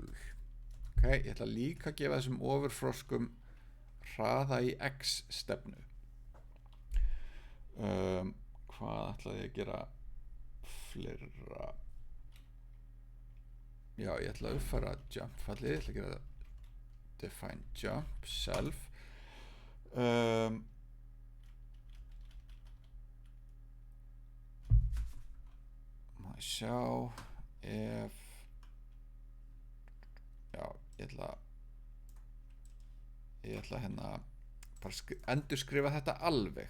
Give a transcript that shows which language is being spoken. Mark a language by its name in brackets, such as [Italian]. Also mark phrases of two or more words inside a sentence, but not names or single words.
[Icelandic] Ég ætla líka að gefa þessum ofurfroskum hraða í x stefnu. Hvað ætlaði ég að gera fleira? Ég ætla að uppfæra jump fallið, ég ætla að gera [English] define jump self [Icelandic] má ég sjá ef ég ætla bara endurskrifa þetta alveg.